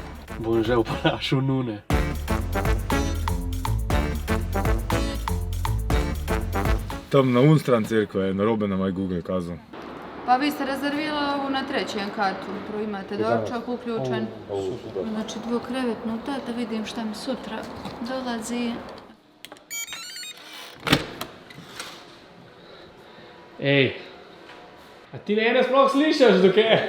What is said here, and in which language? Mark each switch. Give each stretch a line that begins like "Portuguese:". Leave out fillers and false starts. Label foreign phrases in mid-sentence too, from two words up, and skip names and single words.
Slovenian: Bom že vprašal nune. Tam na unstran cerkve je narobe na moj Google kazal.
Croatian: Pa vi ste rezervirali ovu na trećem katu, prvo imate doručak uključen. Znači dvokrevetnu, da vidim šta mi sutra dolazi.
Slovenian: Ej, a ti mene sploh slišiš, dok je?